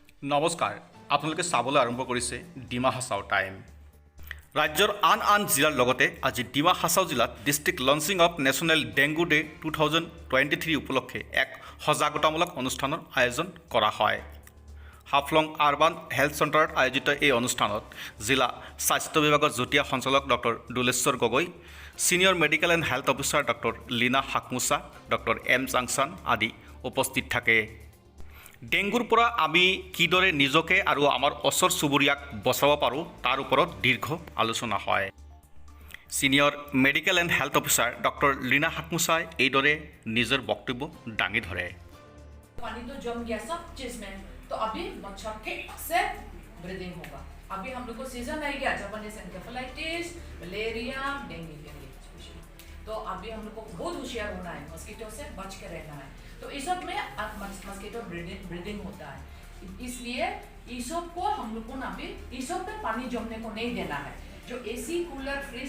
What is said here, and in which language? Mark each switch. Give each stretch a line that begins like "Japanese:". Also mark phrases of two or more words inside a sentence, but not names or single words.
Assamese: নমস্কাৰ আপোনালোকে চাবলৈ আৰম্ভ কৰিছে ডিমা হাছাও টাইম ৰাজ্যৰ আন জিলাৰ লগতে আজি ডিমা হাছাও জিলাত
English: district launching of national dengue day
Assamese: 2023 উপলক্ষে এক সজাগতামূলক অনুষ্ঠানৰ আয়োজন কৰা হয় হাফলং আৰবান হেল্থ চেণ্টাৰত আয়োজিত এই অনুষ্ঠানত জিলা স্বাস্থ্য বিভাগৰ যুটীয়া সঞ্চালক ডক্টৰ দুলেশ্বৰ গগৈ
English: senior medical and health officer
Assamese: ডক্টৰ লীনা হাকমুছা ডক্টৰ এম চাংচান আদি উপস্থিত থাকে ডেংগুৰ পৰা আমি কিদৰে নিজকে আৰু আমাৰ ওচৰ চুবুৰীয়াক বচাব পাৰোঁ তাৰ ওপৰত দীৰ্ঘ আলোচনা হয়
English: senior medical and health officer
Assamese: ডক্টৰ লীনা হাকমুছাই এইদৰে নিজৰ বক্তব্য দাঙি ধৰে
Hindi: पानी तो जम गया सब चीज में तो अभी मच्छर ठीक से ब्रीदिंग होगा अभी हम लोग को सीजन आ गया जब एन्केफेलाइटिस मलेरिया डेंगू के लिए तो अभी हम लोग को बहुत होशियार होना है मस्कीटो से बच के रहना है तो इस सब में मस्कीटो ब्रीदिंग होता है इसलिए इस सब को हम लोग को ना अभी इस सब में पानी जमने को नहीं देना है जो
English: AC cooler fridge